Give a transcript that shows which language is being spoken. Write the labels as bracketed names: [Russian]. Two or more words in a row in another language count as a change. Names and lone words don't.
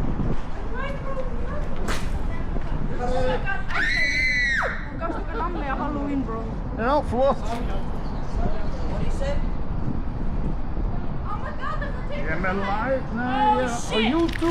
[English] Halloween, bro. [Icelandic] Ja, flott. Ég er með live, nei, á YouTube.